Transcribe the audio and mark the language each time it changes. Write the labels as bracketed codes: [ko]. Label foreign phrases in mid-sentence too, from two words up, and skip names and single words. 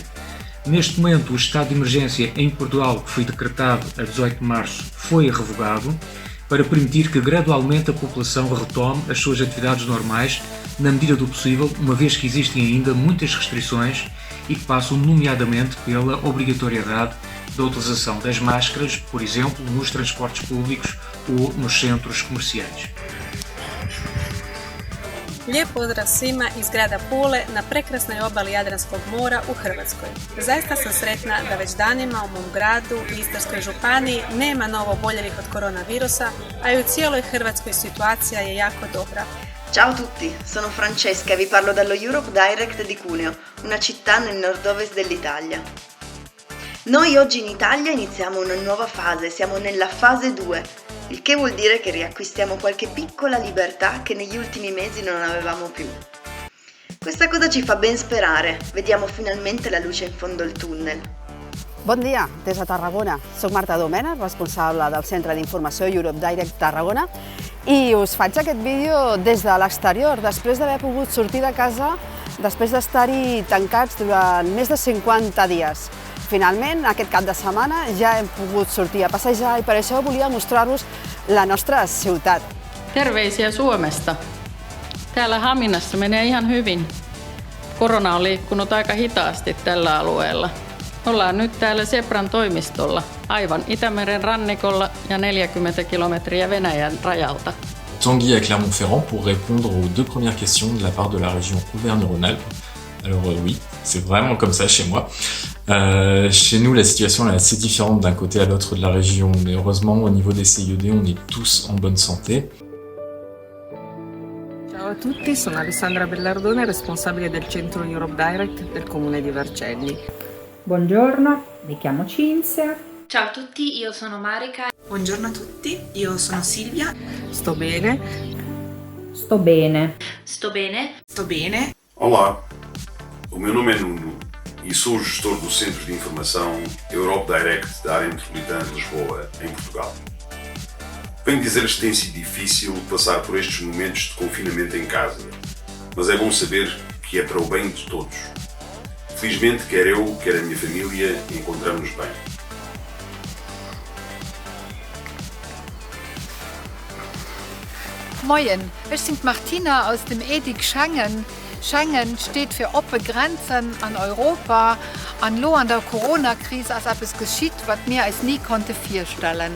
[pt] Neste momento, o estado de emergência em Portugal, que foi decretado a 18 de março, foi revogado para permitir que gradualmente a população retome as suas atividades normais na medida do possível, uma vez que existem ainda muitas restrições e que passam nomeadamente pela obrigatoriedade da utilização das máscaras, por exemplo, nos transportes públicos ou nos centros comerciais. [hr] Lijep pozdrav svima iz grada Pule na prekrasnoj obali Jadranskog mora u Hrvatskoj. Zaista sam sretna da već danima u mom gradu i Istarskoj županiji nema novo oboljelih od koronavirusa, a i u cijeloj Hrvatskoj situacija je jako dobra. [it] Ciao a tutti, sono Francesca e vi parlo dallo Europe Direct di Cuneo, una città nel nord-ovest dell'Italia. Noi oggi in Italia iniziamo una nuova fase, siamo nella fase 2, il che vuol dire che riacquistiamo qualche piccola libertà che negli ultimi mesi non avevamo più. Questa cosa ci fa ben sperare, vediamo finalmente la luce in fondo al tunnel. [ca] Bon dia, des de Tarragona. Soc Marta Domènech, responsable del Centre d'Informació Europe Direct Tarragona, i us faig aquest vídeo des de l'exterior, després d'haver pogut sortir de casa, després d'estar-hi tancats durant més de 50 dies. Finalment, aquest cap de setmana ja hem pogut sortir a passejar i per això volia mostrar-vos la nostra ciutat. [fi] Terveisiä Suomesta. Täällä Haminassa menee ihan hyvin. Korona on liikkunut aika hitaasti tällä alueella. Ollaan nyt täällä Sebran toimistolla, aivan Itämeren rannikolla ja 40 kilometriä Venäjän rajalta. [fr] Tanguy à Clermont-Ferrand pour répondre aux deux premières questions de la part de la région Auvergne-Rhône-Alpes. Alors oui, c'est vraiment comme ça chez moi. Chez nous, la situation est assez différente d'un côté à l'autre de la région, mais heureusement, au niveau des CIED, on est tous en bonne santé. [it] Ciao a tutti, sono Alessandra Bellardone, responsabile del centro Europe Direct del comune di Vercelli. Buongiorno, mi chiamo Cinzia. Ciao a tutti, io sono Marica. Buongiorno a tutti, io sono Silvia. Sto bene. Sto bene. Sto bene. Sto bene. [pt] Olá, o meu nome é Nuno e sou o gestor do Centro de Informação Europe Direct da área metropolitana de Lisboa, em Portugal. Venho dizer-lhes que tem sido difícil passar por estes momentos de confinamento em casa, mas é bom saber que é para o bem de todos. Felizmente, quer eu, quer a minha família, encontramos-nos bem. [de] Moin, ich bin Martina aus dem EDIC Schengen. Schengen steht für offene Grenzen an Europa, an Lo an der Corona-Krise, als etwas geschieht, was mir als nie konnte vorstellen.